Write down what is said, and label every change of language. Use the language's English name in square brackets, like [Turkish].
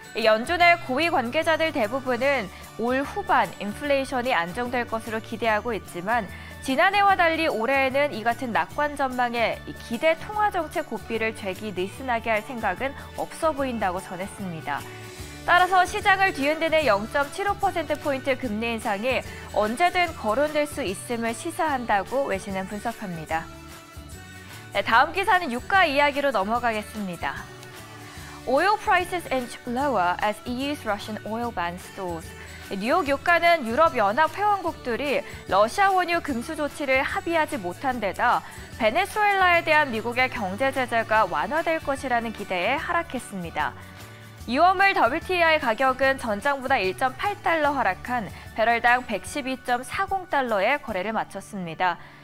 [Korean] 연준의 고위 관계자들 대부분은 올 후반 인플레이션이 안정될 것으로 기대하고 있지만 지난해와 달리 올해에는 이 같은 낙관 전망에 기대 통화정책 고삐를 죄기 느슨하게 할 생각은 없어 보인다고 전했습니다. 따라서 시장을 뒤흔드는 0.75%포인트 금리 인상이 언제든 거론될 수 있음을 시사한다고 외신은 분석합니다. 네, 다음 기사는 유가 이야기로 넘어가겠습니다. [English] Oil prices inch lower as EU's Russian oil ban stalls. [Korean] 뉴욕 유가는 유럽연합 회원국들이 러시아 원유 금수 조치를 합의하지 못한 데다 베네수엘라에 대한 미국의 경제 제재가 완화될 것이라는 기대에 하락했습니다. 6월물 WTI 가격은 전장보다 1.8달러 하락한 배럴당 112.40달러에 거래를 마쳤습니다.